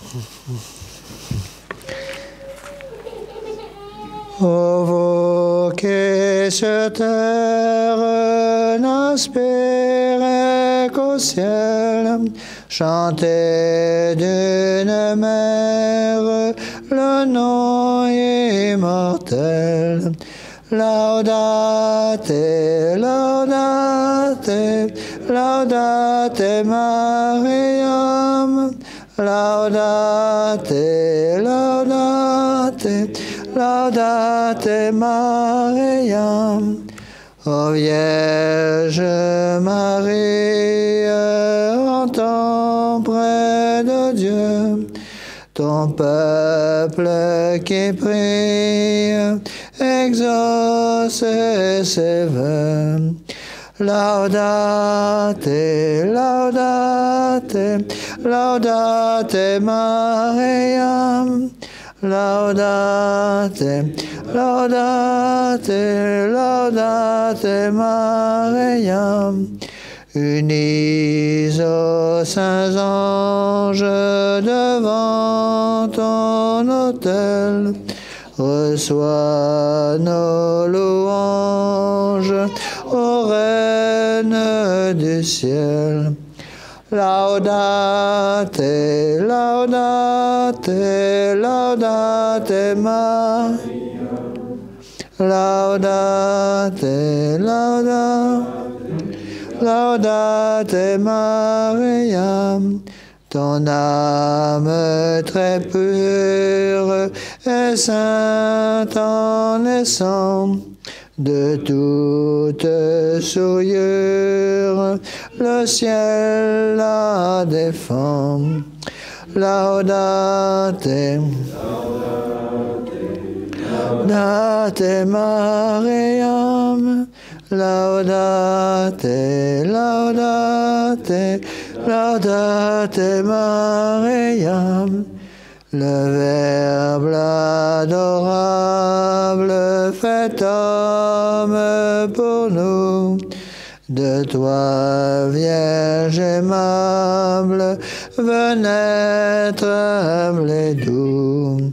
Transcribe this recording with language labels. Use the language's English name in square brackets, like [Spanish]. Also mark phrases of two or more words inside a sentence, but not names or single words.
[French] Ô vous qui sur terre n'aspirez qu'au ciel, chantez d'une mère le nom immortel. [Latin] Laudate, laudate, laudate Mariam. Laudate, laudate, laudate Mariam. [French] Ô Vierge Marie, entends près de Dieu ton peuple qui prie, exauce ses vœux. [Latin] Laudate, laudate, laudate Mariam. Laudate, laudate, laudate Mariam. [French] Unis aux saints anges devant ton autel, reçois nos louanges, ô Reine du ciel. [Latin] Laudate, laudate, laudate Mariam. Laudate, laudate, laudate Mariam. [French] Ton âme très pure et sainte en naissant de toute souillure, le ciel la défend. [Latin] Laudate, laudate Mariam. Laudate, laudate, Laudate Mariam, [French] le Verbe adorable fait homme pour nous. De toi, Vierge aimable, venêtre humble et doux.